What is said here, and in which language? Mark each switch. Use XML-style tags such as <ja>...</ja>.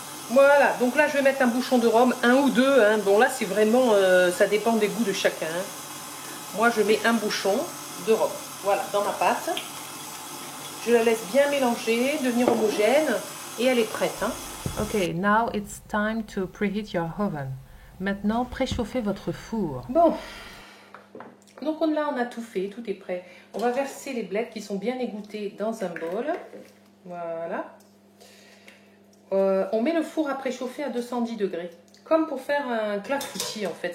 <fr>Voilà, donc là je vais mettre un bouchon de rhum, un ou deux, hein. Bon là c'est vraiment, ça dépend des goûts de chacun. Hein. Moi je mets un bouchon de rhum, voilà, dans ma pâte. Je la laisse bien mélanger, devenir homogène, et elle est prête. Hein.</fr> <en>Ok, now it's time to preheat your oven.</en> <fr>Maintenant, préchauffez votre four. Bon, donc là on a tout fait, tout est prêt. On va verser les blettes qui sont bien égouttés dans un bol. Voilà. On met le four à préchauffer à 210 degrés. Comme pour faire un clafoutis en fait.</fr>